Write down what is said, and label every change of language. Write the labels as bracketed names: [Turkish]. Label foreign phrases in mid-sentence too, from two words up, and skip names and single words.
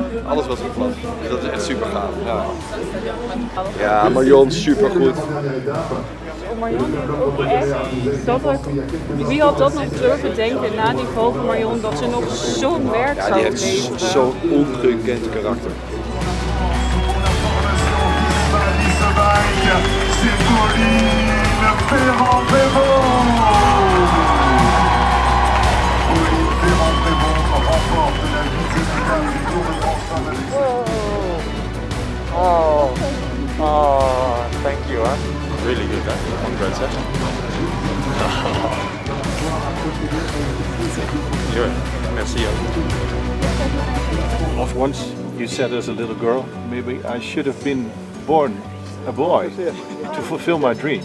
[Dutch] Alles was een plan. Dus dat is echt super gaaf. Ja, ja, Marianne super goed. Marianne heeft ook echt dat wie had dat nog durven denken na die val van Marianne dat ze nog zo'n werk zou leveren. Die heeft zo'n ongekend karakter. [French] C'est Pauline Ferrand-Prévot. Pauline Ferrand-Prévot remporte la vice-finale du Tour de France Femmes. [English] Oh, thank you. Huh? Really good, huh? Congrats, huh? Sure. Merci. Once you said as a little girl, maybe I should have been born a boy to fulfill my dream.